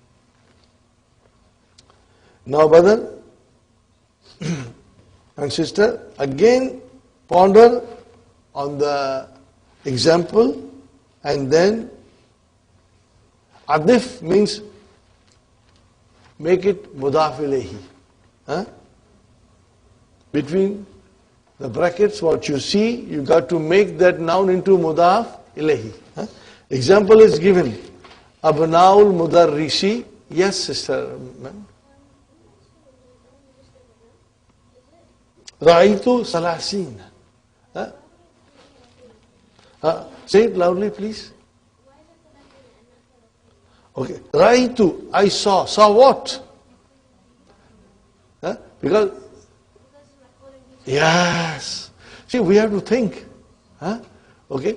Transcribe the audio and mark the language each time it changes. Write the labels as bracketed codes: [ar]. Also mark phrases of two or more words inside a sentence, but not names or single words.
[en] Now, brother and sister, again ponder on the example and then adif means make it [ar] مضاف إليه. [en] Between the brackets, what you see, you got to make that noun into [ar] مضاف إليه. [en] Example is given. [ar] أبناء المدرس. [en] Yes, sister. [ar] رأيت ثلاثين. [en] Say it loudly, please. Okay. Ra'aytu. I saw. Saw what? Because. Yes. See, we have to think. Okay.